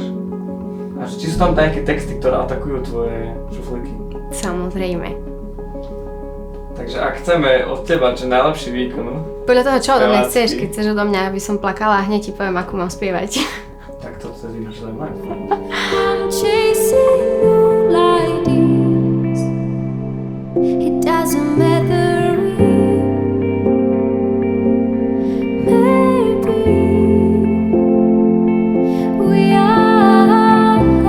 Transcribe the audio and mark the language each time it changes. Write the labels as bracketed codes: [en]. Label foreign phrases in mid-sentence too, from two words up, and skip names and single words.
[sk] A či sú tam nejaké texty, ktoré atakujú tvoje šuflíky? Samozrejme. Takže ak chceme od teba čo najlepší výkon... Podľa toho, čo odo mňa relácii, chceš, keď chceš odo mňa, aby som plakala a hneď ti poviem, ako mám spievať. Tak to vtedy máš zaujímavé. [en] I'm chasing all ideas. It doesn't matter. Maybe we are.